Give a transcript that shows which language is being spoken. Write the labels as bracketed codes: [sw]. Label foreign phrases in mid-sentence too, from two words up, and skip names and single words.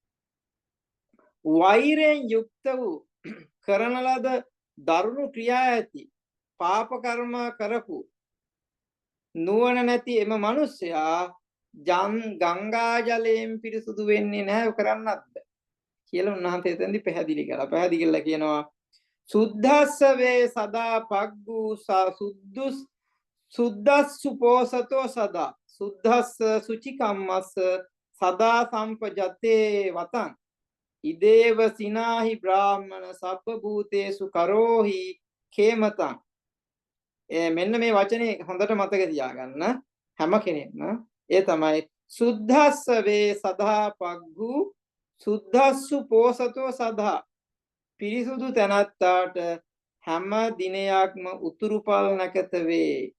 [si] වෛරයෙන් යුක්ත වූ කරන ලද දරුණු ක්‍රියා ඇති පාප කර්ම කරපු නුවණ නැති එම මිනිසයා ගංගා ජලයෙන් පිරිසුදු වෙන්නේ නැහැ කරන්නත් කියලා උන්වහන්සේ එතෙන්දි පැහැදිලි කළා. පැහැදිලි කරලා කියනවා [pi] සුද්ධස්ස වේ සදා පග්ගු සුද්දස්සු පෝසතෝ සදා සුද්ධස්ස සුචිකම්මස්ස සදා සම්පජතේ වතං ඉදේව සිනාහි බ්‍රාහ්මණ සබ්බ භූතේසු කරෝහි කේමතං. [si] මෙන්න මේ වචනේ හොඳට මතක තියාගන්න හැම කෙනෙක්ම. ඒ තමයි [pi] සුද්ධස්ස වේ සදා පග්ගු සුද්ධස්සු පෝසතෝ සදා [si] පිරිසුදු තැනැත්තාට හැම දිනයක්ම උතුරුපල් නැකත වේ.